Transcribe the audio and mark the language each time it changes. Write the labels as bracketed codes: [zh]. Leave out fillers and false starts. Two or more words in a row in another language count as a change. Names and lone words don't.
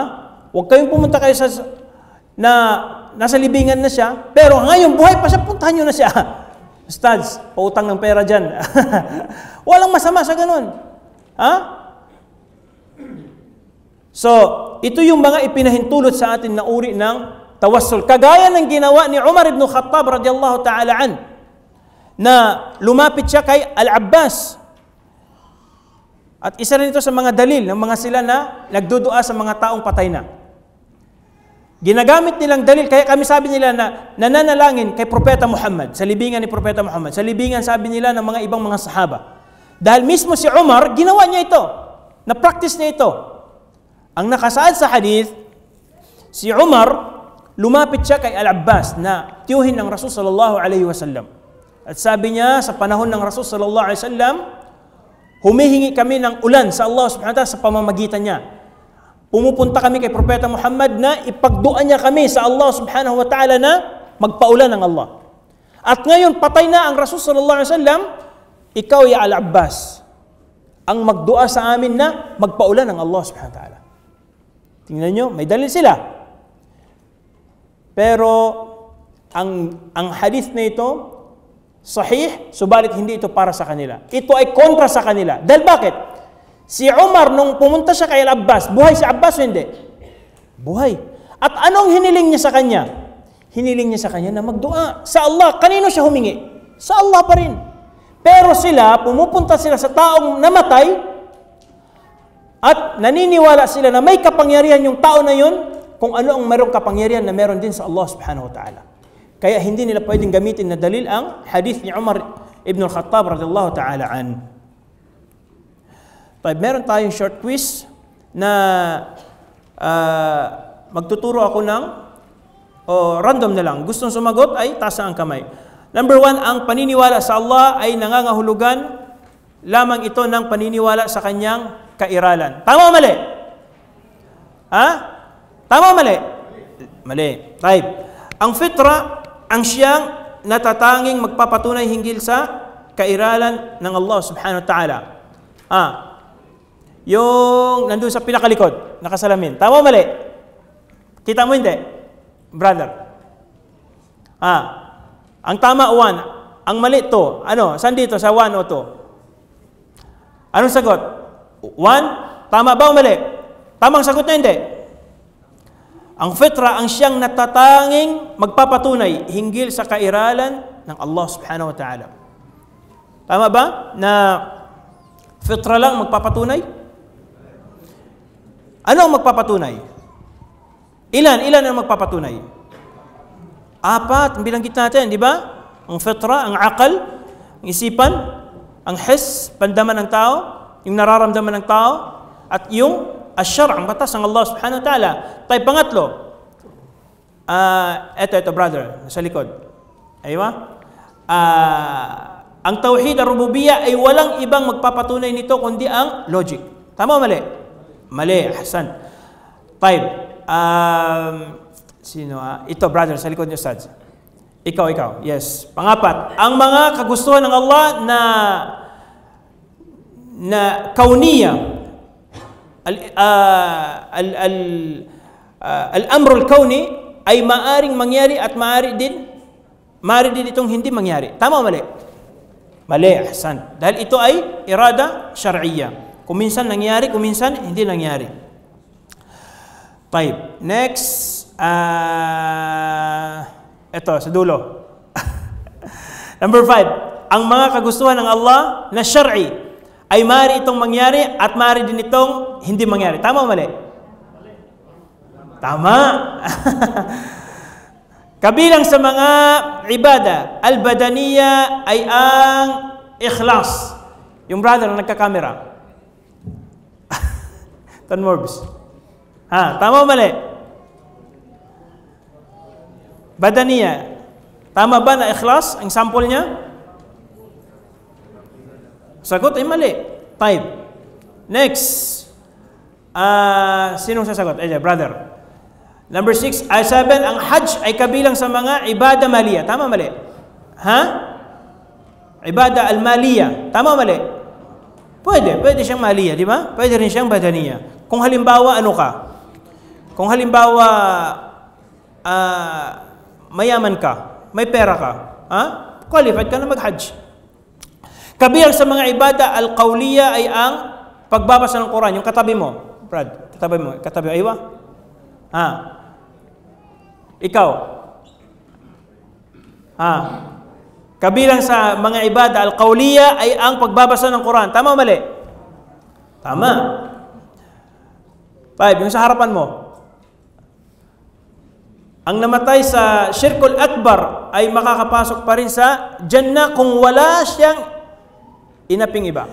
[tl] Huwag kayong pumunta kayo na nasa libingan na siya, pero ngayon buhay pa siya, puntahan nyo na siya. Ustads, pautang ng pera dyan. Walang masama sa ganun. Ha? So, ito yung mga ipinahintulot sa atin na uri ng tawassul. Kagaya ng ginawa ni Umar ibn Khattab [ar] رضي الله تعالى عن, [tl] na lumapit siya kay Al-Abbas. At isa rin ito sa mga dalil ng mga sila na nagdudua sa mga taong patay na. Ginagamit nilang dalil, kaya kami sabi nila na nananalangin kay Propeta Muhammad, sa libingan ni Propeta Muhammad, sa libingan sabi nila ng mga ibang mga sahaba. Dahil mismo si Umar, ginawa niya ito, na-practice niya ito. Ang nakasaad sa hadith, si Umar, lumapit siya kay Al-Abbas na tiyuhin ng Rasul [ar] صلى الله عليه وسلم. [tl] At sabi niya, sa panahon ng Rasul [ar] صلى الله عليه وسلم, [tl] humihingi kami ng ulan sa Allah [ar] سبحانه وتعالى [tl] sa pamamagitan niya. Pumupunta kami kay Propeta Muhammad na ipagduan niya kami sa Allah [ar] سبحانه وتعالى [tl] na magpaulan ng Allah. At ngayon, patay na ang Rasul [ar] صلى الله عليه وسلم, [tl] ikaw ya Al-Abbas, ang magdua sa amin na magpaulan ng Allah [ar] سبحانه وتعالى. [tl] Tingnan nyo, may dalil sila. Pero, ang hadith na ito, sahih, subalit hindi ito para sa kanila. Ito ay kontra sa kanila. Dahil bakit? Si Umar, nung pumunta siya kay Al-Abbas, buhay si Abbas o hindi? Buhay. At anong hiniling niya sa kanya? Hiniling niya sa kanya na magdua sa Allah. Kanino siya humingi? Sa Allah pa rin. Pero sila, pumupunta sila sa taong namatay at naniniwala sila na may kapangyarihan yung tao na yun kung ano ang mayroong kapangyarihan na meron din sa Allah [ar] سبحانه وتعالى. [tl] Kaya hindi nila pwedeng gamitin na dalil ang hadith ni Umar ibn al-Khattab [ar] رضي الله تعالى عن. [tl] Meron tayong [en] short quiz [tl] na magtuturo ako ng random na lang. Gustong sumagot ay taas ang kamay. Number 1, ang paniniwala sa Allah ay nangangahulugan lamang ito ng paniniwala sa kanyang kairalan. Tama o mali? Ha? Tama o mali? Mali. Type. Ang fitra, ang siyang natatanging magpapatunay hinggil sa kairalan ng Allah [ar] سبحانه وتعالى. [tl] Yung nandun sa pinakalikod, nakasalamin. Tama o mali? Kita mo hindi? Brother. Ang tama 1. Ang mali 2. Ano? Saan dito? Sa 1 o 2? Anong sagot? 1? Tama ba o mali? Tamang sagot na hindi. Ang fitra, ang siyang natatanging magpapatunay hinggil sa kairalan ng Allah [ar] سبحانه وتعالى. [tl] Tama ba? Na fitra lang magpapatunay? Ano ang magpapatunay? Ilan ang magpapatunay? 4, bilanggit natin, di ba? Ang fitra, ang akal, ang isipan, ang his, pandaman ng tao, yung nararamdaman ng tao, at yung asyar, ang batas ng Allah [ar] سبحانه وتعالى. [tl] Tayo pangatlo, ito brother, sa likod. Aywa? Ang [ar] توحيد الربوبية [tl] ay walang ibang magpapatunay nito kundi ang logic. Tama o mali? Mali, Hasan. Tayo, sino? Ito brother, sa likod niyo, Sads. Ikaw. Yes. Pangapat, ang mga kagustuhan ng Allah na kauniya, [ar] الأمر الكوني [tl] ay maaring mangyari at maaari din itong hindi mangyari. Tama o mali? Mali, Hasan. Dahil ito ay [ar] إرادة شرعية. [tl] Kung minsan nangyari, kung minsan hindi nangyari. Taib. Next, ito, sa dulo. Number 5, ang mga kagustuhan ng Allah na syar'i ay maaari itong mangyari at maaari din itong hindi mangyari. Tama o mali? Tama. Kabilang sa mga [ar] عبادة البدنية [tl] ay ang ikhlas. Yung brother na nagka-camera. Tan Morbs. Ha, tama o mali? Badaniya. Tama ba na ikhlas? Ang sample niya? Sagot ay mali. 5. Next. Sinong sasagot? Brother. Number 6. 7. Ang Hajj ay kabilang sa mga [ar] عبادة مالية. [tl] Tama o mali? Ha? [ar] عبادة المالية. [tl] Tama o mali? Pwede siyang maliya, di ba? Pwede rin siyang badaniya. Kung halimbawa, ano ka? Kung halimbawa, mayaman ka, may pera ka, qualified ka na mag-Hajj. Kabilang sa mga [ar] عبادة القولية [tl] ay ang pagbabasa ng Quran. Yung katabi mo, Brad, katabi mo, aywa? Ikaw? Kabilang sa mga [ar] عبادة القولية [tl] ay ang pagbabasa ng Quran. Tama o mali? Tama. 5. Yung sa harapan mo. Ang namatay sa [ar] الشرك الأكبر [tl] ay makakapasok pa rin sa Jannah kung wala siyang inaping iba.